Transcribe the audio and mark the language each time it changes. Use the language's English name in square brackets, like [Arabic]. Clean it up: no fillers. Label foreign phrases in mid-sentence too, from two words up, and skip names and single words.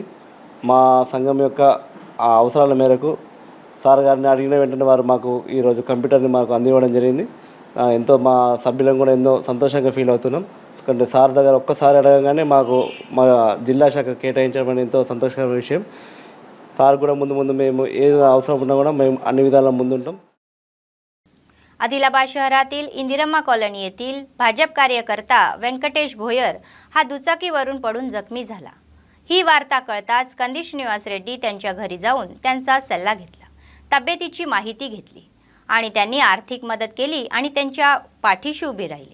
[Telugu] మా సంఘం యొక్క అవసరాల మేరకు సార్ గారిని అడిగిన వెంటనే వారు మాకు ఈరోజు కంప్యూటర్ని మాకు అందివ్వడం జరిగింది. ఎంతో మా సభ్యులం కూడా ఎంతో సంతోషంగా ఫీల్ అవుతున్నాం. ఎందుకంటే సార్ దగ్గర ఒక్కసారి అడగగానే మాకు మా జిల్లా శాఖ కేటాయించడం అనేది ఎంతో సంతోషకరమైన విషయం. సార్ కూడా ముందు మేము ఏది అవసరం उन्ना కూడా మేము అన్ని విధాలా ముందుంటాం. [Marathi] आदिलाबाद शहरातील इंदिरम्मा कॉलनी येथील भाजप कार्यकर्ता व्यंकटेश भोयर हा दुचाकीवरून पडून जखमी झाला. ही वार्ता कळताच कंदी श्रीनिवास रेड्डी त्यांच्या घरी जाऊन त्यांचा सल्ला घेतला, तब्येतीची माहिती घेतली आणि त्यांनी आर्थिक मदत केली आणि त्यांच्या पाठीशी उभी राहिली.